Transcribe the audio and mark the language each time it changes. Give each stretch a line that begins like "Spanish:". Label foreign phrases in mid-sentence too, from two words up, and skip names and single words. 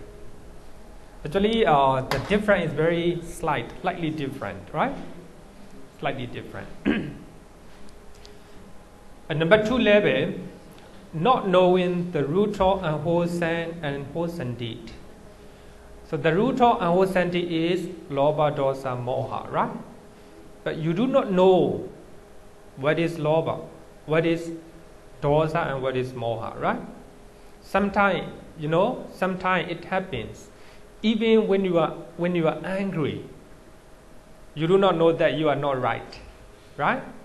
English: Actually, the difference is very slightly different, right? Slightly different. And number 2 level, not knowing the root of unwholesome and wholesome deed. So the root of unwholesome deed is
Pali: lobha, dosa, moha,
English: right? But you do not know what is lobha, what is dosa, and what is moha, right? Sometimes, sometimes it happens. Even when you are angry, you do not know that you are not right, right?